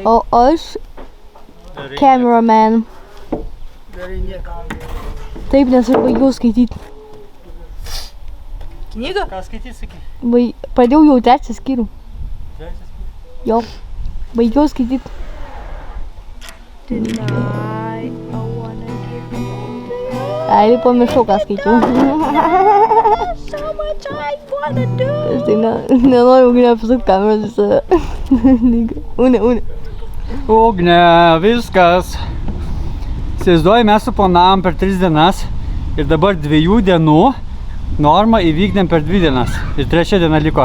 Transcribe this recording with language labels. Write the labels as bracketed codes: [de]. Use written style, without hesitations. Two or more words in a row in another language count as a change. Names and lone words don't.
[lt] O aš cameraman. Darai nieko. Taip, nes aš baigiau skaityti. Knygą? Ką skaityti, sakai? Pradėjau jau 3 skyrių. Jo. Baigiau skaityti. [en] Tonight, I wanna give you [lt] Ai, pamiršau, ką skaičiau. [en] so much I wanna do. [lt] Aš tai nenoriu Ugnė apsukti kameros į save. Ugnė. Ugnė, viskas. Įsivaizduoju, mes suplanavom per 3 dienas ir dabar 2 dienų normą įvykdėm per 2 dienas ir 3 diena liko.